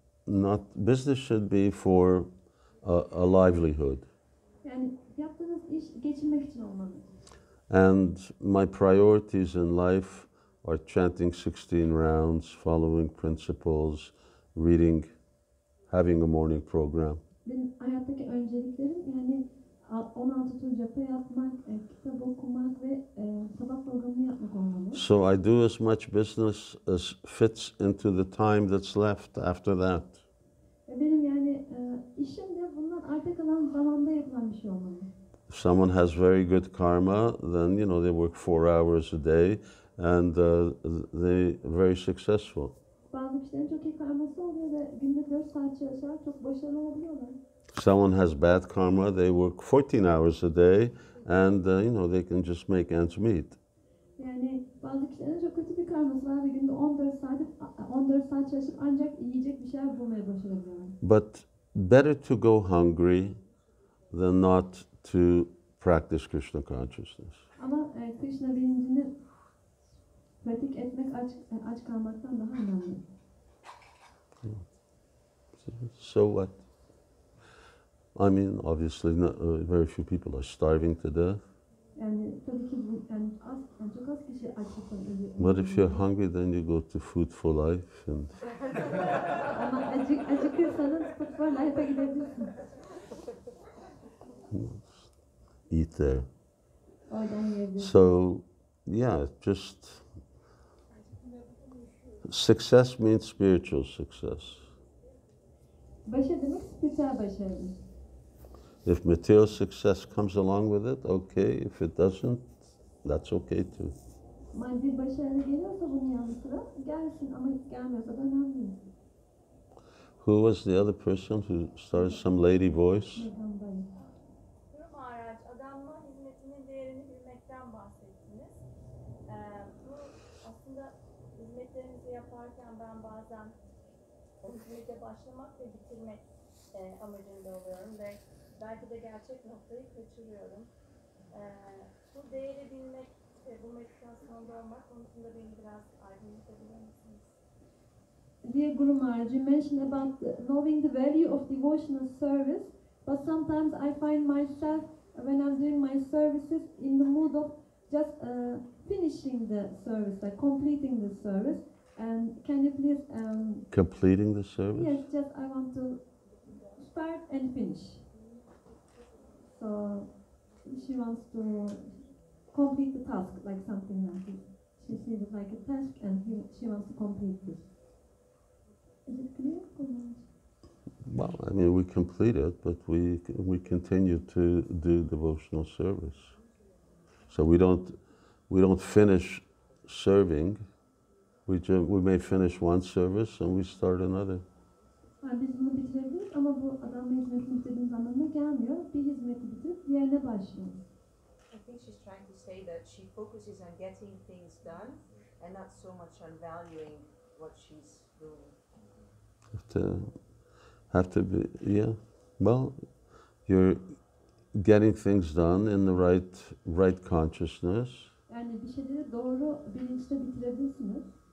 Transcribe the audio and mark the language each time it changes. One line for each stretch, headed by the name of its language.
English: That business should be for a livelihood.
Turkish: Yani yaptığınız iş geçinmek için olmalı.
English: And my priorities in life are chanting 16 rounds, following principles, reading, having a morning program.
Turkish: Benim hayattaki önceliklerim yani 16 tur japa yapmak, kitap okumak ve sabah programını yapmak olmalı.
English: So I do as much business as fits into the time that's left after that.
Turkish: Benim yani işim de bundan arta kalan zamanda yapılan bir şey olmalı.
English: If someone has very good karma, then they work 4 hours a day and they're very successful.
Turkish: Bazı kişilerin çok iyi karması oluyor ve günde 4 saat çalışarak çok başarılı olabiliyorlar.
English: Someone has bad karma, they work 14 hours a day and they can just make ends meet.
Turkish: Yani bazı kişilerin çok kötü bir karması var ve günde 14 saat çalışıp ancak yiyecek bir şeyler bulmaya başarabiliyorlar.
English: But better to go hungry than not to practice Krishna consciousness.
Turkish: Ama Krishna bilincini pratik etmek aç kalmaktan daha önemli.
English: So what? I mean, obviously, very few people are starving to death.
Turkish: Yani tabii ki çok az kişi açlıktan ölüyor.
English: But if you're hungry, then you go to Food for Life and
Turkish: Ama acıkırsanız Food for Life'a gidebilirsin.
English: eat there.
Turkish: Oradan yiyebilirsin.
English: So, yeah, just success means spiritual success.
Turkish: Başarı demek spiritüel başarıdır.
English: If material success comes along with it, okay. If it doesn't, that's okay too.
Turkish: Maddi başarı geliyorsa bunun yanı sıra gelsin ama gelmiyorsa da önemli değil.
English: Who was the other person who started some lady voice?
Turkish: Meydandayım. Durum araç, adamlar hizmetinin değerini bilmekten bahsettiniz. Bu aslında hizmetlerinizi yaparken ben bazen hizmete başlamak ve bitirmek amacında oluyorum ve belki de gerçek noktayı kaçırıyorum. Bu değeri bilmek ve bu meditasyonda olmak konusunda beni biraz aydınlatabilir misiniz?
English: Dear Guru Maharaj, you mentioned about knowing the value of devotional service, but sometimes I find myself when I'm doing my services in the mood of just finishing the service, like completing the service. And can you please? Completing the service? Yes, just I want to start and finish. So she wants to complete the task, like something like this. She sees it like a task, and she wants to complete this. Is it clear? Well, I mean, we complete it, but we continue to do devotional service. So we don't finish serving. We may finish one service and we start another.
Turkish: Yani biz bunu bitirebiliriz ama bu adamla hizmetini bitirdiğimiz anlamına gelmiyor. Bir hizmeti bitirip diğerine başlıyoruz.
English: I think she's trying to say that she focuses on getting things done and not so much on valuing what she's doing. Have to be, yeah. Well, you're getting things done in the right consciousness.
Turkish: Yani bir şeyleri doğru bilinçle bitirebilirsiniz.